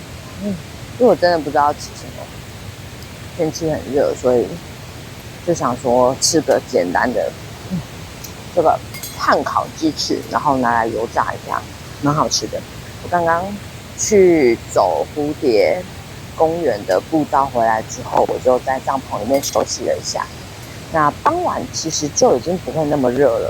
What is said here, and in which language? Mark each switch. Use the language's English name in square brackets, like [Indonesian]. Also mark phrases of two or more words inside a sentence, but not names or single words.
[Chinese] 因為我真的不知道吃什麼，天氣很熱，所以就想說吃個簡單的，這個炭烤雞翅，然後拿來油炸一下，蠻好吃的。我剛剛去走蝴蝶公園的步道回來之後，我就在帳篷裡面休息了一下。那傍晚其實就已經不會那麼熱了。